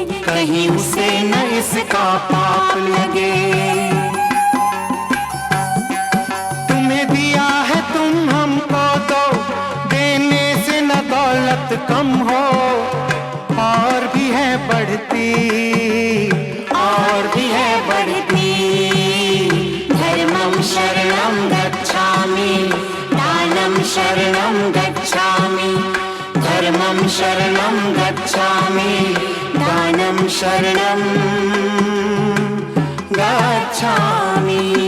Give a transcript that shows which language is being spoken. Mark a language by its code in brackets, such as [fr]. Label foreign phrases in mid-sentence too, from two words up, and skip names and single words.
[hi] कहीं उसे न इसका पाप लगे तुम्हें दिया है तुम हमको दो देने से न दौलत कम हो और भी है बढ़ती और भी है बढ़ती [pi] धर्मं शरणं गच्छामि दानं शरणं गच्छामि धर्मं शरणं गच्छामि दानं शरणं गच्छामि